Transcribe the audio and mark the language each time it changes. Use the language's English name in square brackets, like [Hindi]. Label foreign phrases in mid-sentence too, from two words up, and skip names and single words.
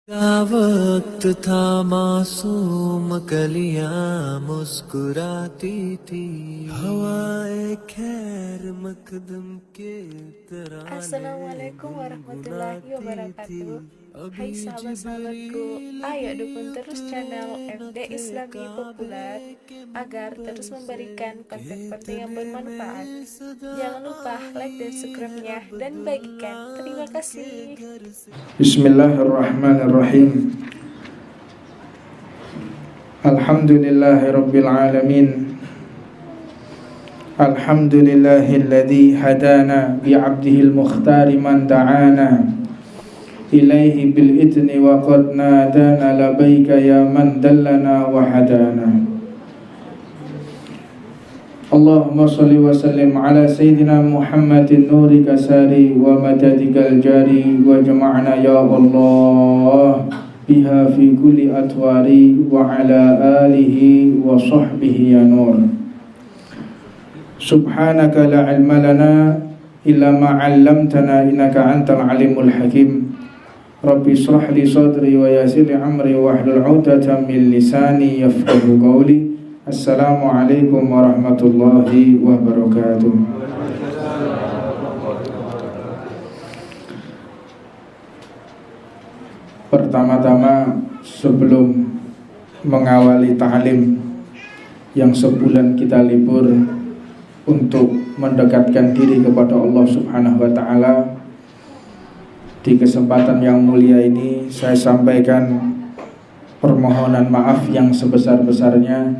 [Hindi] क्या वक्त था मासूम कलियां मुस्कुराती थी हवाएं खैर मकदम के तराने [Arabic] السلام عليكم ورحمة الله [Hindi] गुनगुनाती थी [Indonesian] wabarakatuh. Hai [Hindi] अभी [Indonesian] sahabat-sahabatku, [Hindi] जिब्रील [Indonesian] ayo [Hindi] भी [Indonesian] dukung terus channel [Hindi] न [Indonesian] FD [Hindi] थे [Indonesian] Islami Populer [Hindi] काबे के [Indonesian] agar terus [Hindi] मंबर से [Indonesian] memberikan konten-konten yang [Hindi] कहने [Indonesian] bermanfaat. [Hindi] में सदा [Indonesian] Jangan lupa like dan [Hindi] आई [Indonesian] subscribe-nya dan bagikan. [Hindi] अब्दुल्ला [Indonesian] Terima [Hindi] के [Indonesian] kasih. [Hindi] घर से [Arabic] بسم الله الرحمن الرحيم. الحمد لله رب العالمين. الحمد لله الذي هدانا بعبده المختار من دعانا إليه بالإذن وقد نادانا لبيك يا من دلنا وهدانا. اللهم صل وسلم على سيدنا محمد نورك الساري ومددك الجاري واجمعنا يا الله بها في كل أطواري وعلى آله وصحبه يا نور. سبحانك لا علم لنا إلا ما علمتنا إنك أنت العليم الحكيم. رب اشرح لي صدري ويسر لي أمري واحلل عقدة من لساني يفقهوا قولي. السلام عليكم ورحمة الله وبركاته. [Indonesian] Pertama-tama sebelum mengawali ta'lim yang sebulan kita libur untuk mendekatkan diri kepada Allah [Arabic] سبحانه وتعالى, [Indonesian] di kesempatan yang mulia ini saya sampaikan permohonan maaf yang sebesar-besarnya.